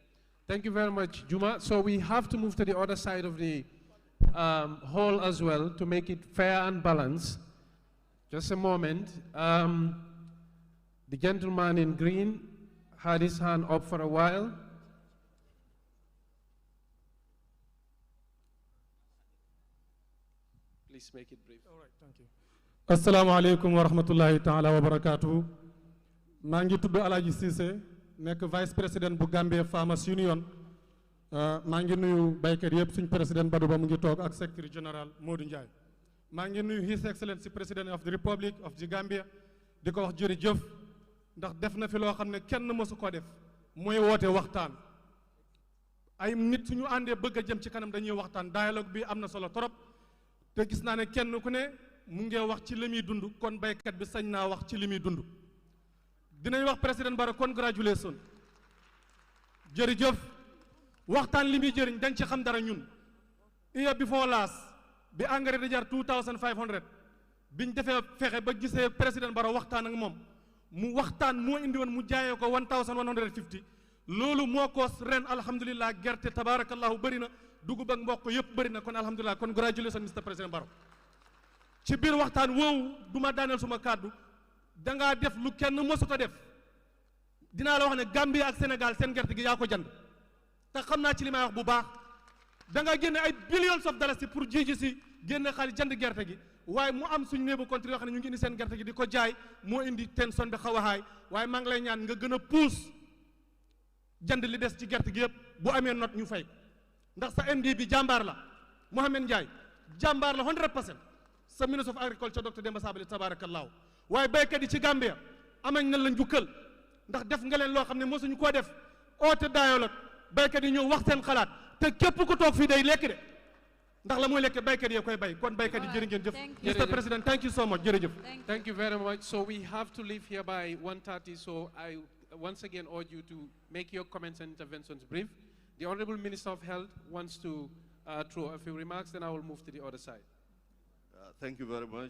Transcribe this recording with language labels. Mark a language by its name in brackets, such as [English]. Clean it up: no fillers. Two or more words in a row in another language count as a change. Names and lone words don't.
[English] Thank you very much, Juma. So we have to move to the other side of the hall as well to make it fair and balanced. Just a moment. The gentleman in green had his hand up for a while. Please make it brief. All right, thank you. [Arabic] السلام عليكم ورحمة الله تعالى وبركاته. [Wolof] maa ngi tudd Alaaji Cissé nekk [French] vice président [Wolof] bu Gambia Farmers Union. maa ngi nuyu baykat yëpp suñ président Badou Ba mu ngi toog ak secretary général Modou Ndiaye. maa ngi nuyu [English] His Excellency President of the Republic of the Gambia [Wolof] di ko wax jërëjëf ndax def na fi loo xam ne kenn mësu ko def mooy woote waxtaan. ay nit suñu àndee bëgg a jëm ci kanam dañuy waxtaan dialogue bi am na solo trop te gis naa ne kenn ku ne mu ngi wax ci li muy dund kon baykat bi sañ naa wax ci li muy dund. dinañ wax président Barrow congratulation jërëjëf waxtaan li muy jëriñ dañ ci xam dara ñun. [English] year before last [Wolof] bi engrais di jar 2500 biñ defee fexe ba gisee président Barrow waxtaan ak moom mu waxtaan moo indi woon mu jaayee ko 1150 loolu moo ko ren alhamdulilah gerte tabarakallahu bëri na dugub ak mboq yëpp bëri na kon alhamdulilah [English] congratulations Mr President [Wolof] Barrow ci biir waxtaan woowu du ma daaneel suma kàddu dangaa def lu kenn mësut a def dinaa la wax ne Gambie ak Sénégal seen gerte gi yaa ko jënd te xam naa ci li may wax bu baax da nga génne ay [English] billions of dollars [Wolof] pour ji si génne xaalis jënd gerte gi waaye mu am suñu néebu country yoo xam ne ñu ngi indi seen gerte gi di ko jaay moo indi tension bi xaw a haay waaye maa ngi lay ñaan nga gën a puus jënd li des ci gerte gi yëpp bu amee note ñu fay ndax sa MD bi jàmbaar la Mohamed Ndiaye jàmbaar la 100% sa [English] ministre of agriculture [Wolof] Dr Demba Sabally tabarakallahu waaye béykat yi ci Gambia amañ na la njukkal ndax def nga leen loo xam ne mosuñu koo def oote dialogue béykat yi ñëw wax seen xalaat te képp ku toog fii day lekk de ndax la muy lekk béykat yi koy bay kon béykat yi jërë ngeen jëf [English] Mr President thank you so much [Wolof] jërëjëf [English] Thank you very much. So we have to leave here by 1:30, so I once again urge you to make your comments and interventions brief. The Honorable Minister of Health wants to throw a few remarks, then I will move to the other side. Thank you very much.